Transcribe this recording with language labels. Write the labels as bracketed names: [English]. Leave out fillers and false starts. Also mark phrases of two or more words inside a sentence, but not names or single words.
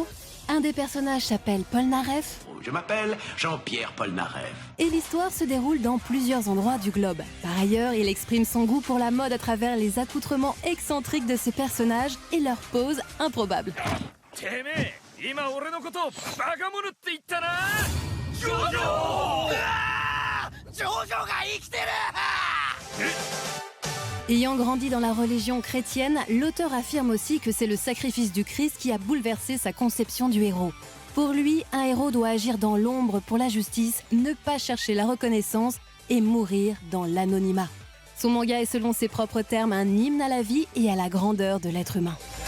[French] Un des personnages s'appelle Polnareff. Je m'appelle Jean-Pierre Polnareff. Et l'histoire se déroule dans plusieurs endroits du globe. Par ailleurs, il exprime son goût pour la mode à travers les accoutrements excentriques de ses personnages et leurs poses improbables. [Japanese] Jojo! ジョジョが生きてる！ [French] Ayant grandi dans la religion chrétienne, l'auteur affirme aussi que c'est le sacrifice du Christ qui a bouleversé sa conception du héros. Pour lui, un héros doit agir dans l'ombre pour la justice, ne pas chercher la reconnaissance et mourir dans l'anonymat. Son manga est selon ses propres termes un hymne à la vie et à la grandeur de l'être humain.